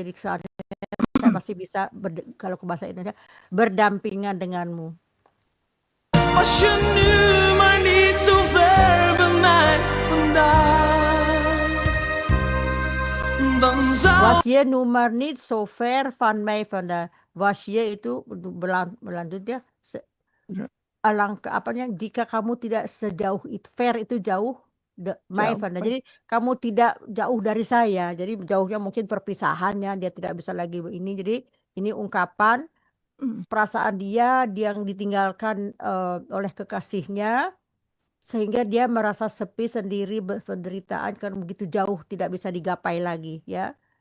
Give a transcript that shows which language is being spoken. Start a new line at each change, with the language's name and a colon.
Indonesian: Jadi saya masih bisa kalau ke bahasa Indonesia berdampingan denganmu.
Dutch: Als je nu maar niet zo ver bij mij vandaan, dan zou... Was je nu maar niet zo ver van mij vandaan.
Indonesian: Was je itu berlanjut ya. Apanya, jika kamu tidak sejauh itu, ver itu jauh,
Dutch: mij vandaan.
Indonesian: Jadi kamu tidak jauh dari saya. Jadi jauhnya mungkin perpisahannya, dia tidak bisa lagi ini. Jadi ini ungkapan perasaan dia yang ditinggalkan oleh kekasihnya, sehingga dia merasa sepi sendiri, penderitaan karena begitu jauh tidak bisa digapai lagi ya.